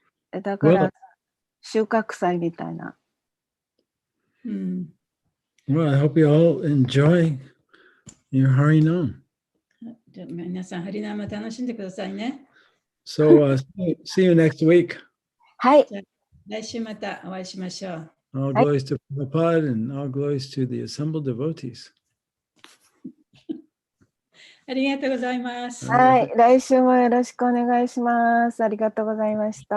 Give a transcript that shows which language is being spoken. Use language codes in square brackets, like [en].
[ja] だから、収穫祭みたいな。 [en] Well, I hope you all enjoy your Harinam. [ja] じゃあ皆さん、ハリナマ楽しんでくださいね。 [en] So, see you next week. [ja] はい。来週またお会いしましょう。 [en] All glories to Prabhupada and all glories to the assembled devotees. [ja] ありがとうございます。はい。来週もよろしくお願いします。ありがとうございました。